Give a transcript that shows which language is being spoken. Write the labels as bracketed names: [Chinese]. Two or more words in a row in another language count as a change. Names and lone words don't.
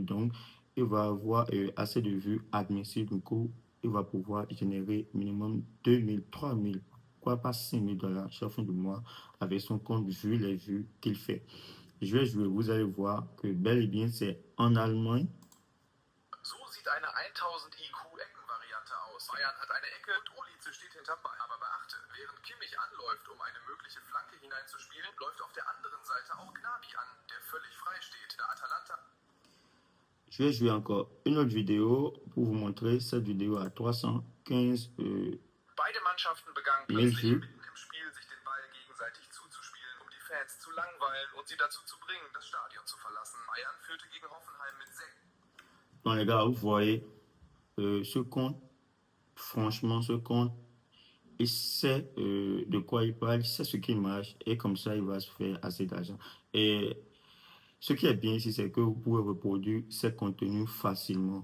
[French] Donc, il va avoir assez de vues admissibles. Du coup, il va pouvoir générer minimum 2000, 3000, quoi pas 5000 $ chaque fin du mois avec son compte vu les vues qu'il fait. Je vais jouer, vous allez voir que bel et bien c'est en Allemagne. [German] So sieht eine 1000 IQ Eckenvariante aus. Bayern hat eine Ecke und Olice steht hinterm Ball. Aber beachte, während Kimmich anläuft, um eine mögliche Flanke hineinzuspielen, läuft auf der anderen Seite auch Gnabry an, der völlig frei steht. Der Atalanta. [French] Je vais jouer encore une autre vidéo pour vous montrer cette vidéo à 315 [German] Beide Mannschaften begannen [French] 1000 [German] plötzlich [French] vues. [German] mitten im Spiel, sich den Ball gegenseitig zuzuspielen, um die Fans zu langweilen und sie dazu zu bringen, das Stadion zu verlassen. Bayern führte gegen Hoffenheim mit 6. [French] Donc les gars, vous voyez ce compte, franchement ce compte, il sait de quoi il parle, il sait ce qui marche et comme ça il va se faire assez d'argent. Et ce qui est bien ici, c'est que vous pouvez reproduire ces contenus facilement.